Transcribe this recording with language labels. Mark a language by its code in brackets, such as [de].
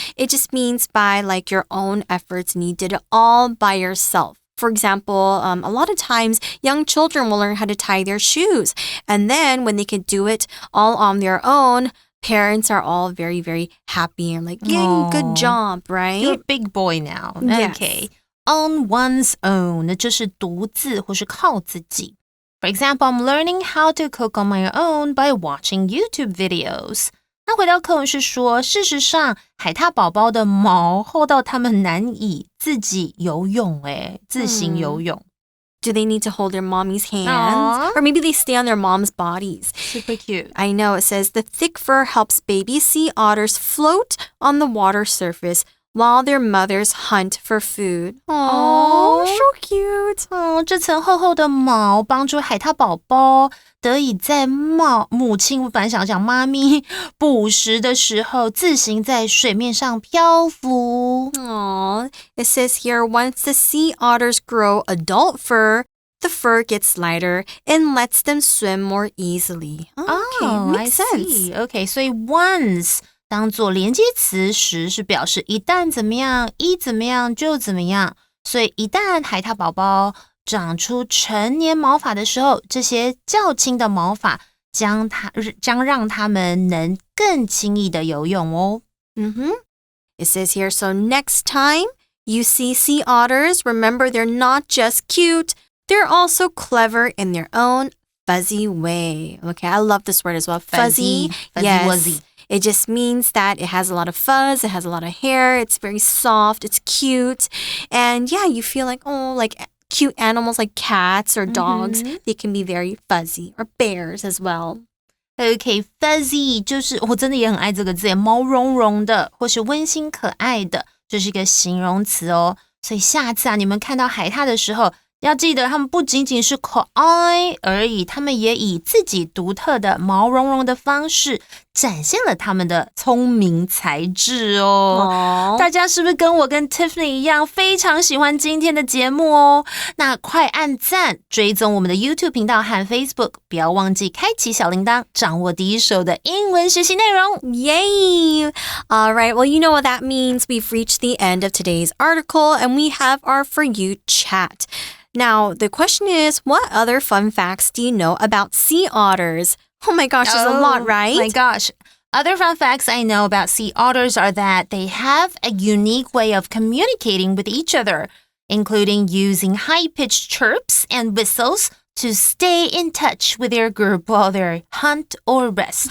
[en] It just means by like your own efforts and you did it all by yourself. For example, a lot of times young children will learn how to tie their shoes. And then when they can do it all on their own, parents are all very, very happy and like, yay, good job, right? You're a big boy now. Yes. Okay. On one's own, [zh] 那就是独自或是靠自己。 [en] For example, I'm learning how to cook on my own by watching YouTube videos. [zh] 那回到课文是说，事实上，海獭宝宝的毛厚到它们难以自己游泳，自行游泳。 [en] Do they need to hold their mommy's hands? Aww. Or maybe they stay on their mom's bodies. Super cute. I know. It says the thick fur helps baby sea otters float on the water surface while their mothers hunt for food. Oh, so cute. [zh] 这层厚厚的毛帮助海獭宝宝得以在母亲，我本来想讲妈咪捕食的时候，自行在水面上漂浮。 [en] Aww. It says here, once the sea otters grow adult fur, the fur gets lighter and lets them swim more easily. Okay, makes sense. [zh] Okay, 所以 once 当做连接词时是表示一旦怎么样，一怎么样就怎么样。所以一旦海獭宝宝长出成年毛发的时候，这些较轻的毛发将让它们能更轻易的游泳哦。 [en] It says here, so next time you see sea otters, remember they're not just cute, they're also clever in their own fuzzy way. Okay, I love this word as well. Fuzzy. Yes. Wuzzy. It just means that it has a lot of fuzz, it has a lot of hair, it's very soft, it's cute. And yeah, you feel like, oh, like cute animals like cats or dogs, they can be very fuzzy, or bears as well. [zh] Okay, fuzzy 就是我真的也很爱这个字，毛茸茸的或是温馨可爱的，就是一个形容词哦。所以下次你们看到海獭的时候，要记得它们不仅仅是可爱而已，它们也以自己独特的毛茸茸的方式展现了他们的聪明才智哦。大家是不是跟我跟 Tiffany 一样非常喜欢今天的节目哦？那快按赞，追踪我们的 YouTube 频道和 Facebook， 不要忘记开启小铃铛，掌握第一手的英文学习内容。 [en] Yay! All right, well, you know what that means. We've reached the end of today's article and we have our For You chat. Now, the question is, what other fun facts do you know about sea otters? Oh my gosh, there's a lot, right? Oh my gosh. Other fun facts I know about sea otters are that they have a unique way of communicating with each other, including using high-pitched chirps and whistles to stay in touch with their group while they hunt or rest.